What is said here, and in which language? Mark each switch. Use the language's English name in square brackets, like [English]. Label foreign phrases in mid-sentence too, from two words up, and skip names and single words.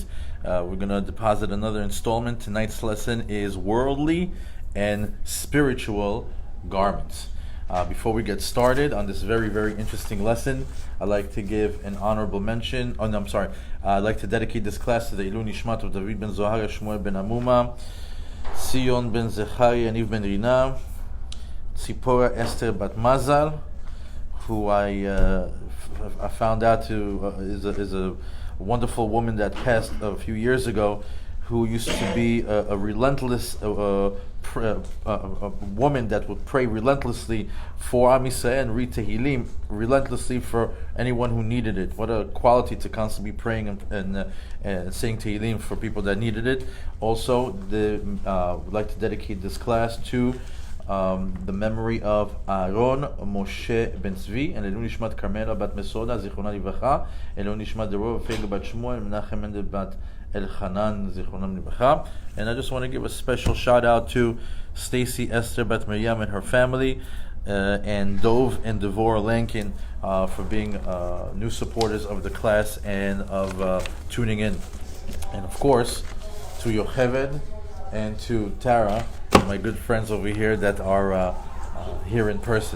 [English] We're going to deposit another installment. Tonight's lesson is Worldly and Spiritual Garments. Before we get started on this very, very interesting lesson, I'd like to give an honorable mention. I'd like to dedicate this class to the [Hebrew] עילוי נשמת [English] of David ben Zohar, Shmuel ben Amuma, Sion ben Zechari, Yaniv ben Rina, Tzipora Esther bat Mazal, who I found out is a wonderful woman that passed a few years ago, who used to be a relentless a woman that would pray relentlessly for [Hebrew] עם ישראל [English] and read Tehillim relentlessly for anyone who needed it. What a quality to constantly be praying and saying Tehillim for people that needed it. Also, would like to dedicate this class to the memory of Aaron Moshe ben Tzvi and [Hebrew] עילוי נשמת [English] Carmela bat Mesoda [Hebrew] זכרונה לברכה, עילוי נשמת [English] Derov Fega bat Shmuel, Menachem Mendel bat Elchanan [Hebrew] זכרונם לברכה. [English] And I just want to give a special shout out to Stacy Esther bat Miriam and her family, and Dov and Devor Lankin for being new supporters of the class and of tuning in. And of course, to Yocheved and to Tara, my good friends over here that are here in person.